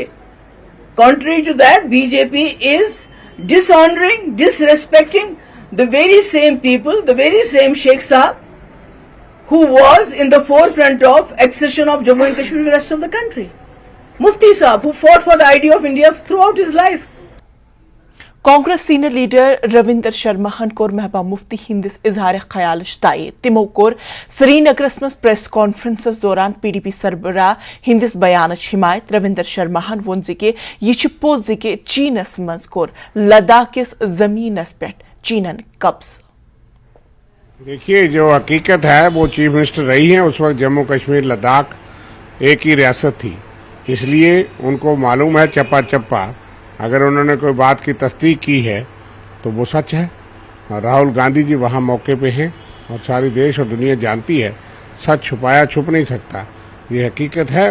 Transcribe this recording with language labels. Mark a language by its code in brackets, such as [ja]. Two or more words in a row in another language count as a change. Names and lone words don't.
[en] Contrary to that, BJP is dishonoring, disrespecting the very same people, the very same Sheikh Saab, who was in the forefront of accession of Jammu and Kashmir to the rest of the country. Mufti Saab, who fought for the idea of India throughout his life. [ks] कांग्रेस सीनियर लीडर रविंदर शर्मा हन कोर महबूबा मुफ्ती हिंदिस इजहार ख्याल ताये तिमो कोर श्रीनगरस मज प्रेस कॉन्फ्रेंस दौरान PDP सरबराह हिंदिस बयान हिमायत। रविंदर शर्मा हन वोन कि यह पोज कि चीनस मज कोर लद्दाख किस जमीनस पे चीनन कब्ज। [hi] देखिए, जो हकीकत है वो चीफ मिनिस्टर रही हैं उस वक्त जम्मू कश्मीर लद्दाख एक ही रियासत थी, इसलिए उनको मालूम है चप्पा चप्पा। अगर उन्होंने कोई बात की तस्दीक की है तो वो सच है। और राहुल गांधी जी वहाँ मौके पे हैं और सारी देश और दुनिया जानती है, सच छुपाया छुप नहीं सकता, ये हकीकत है।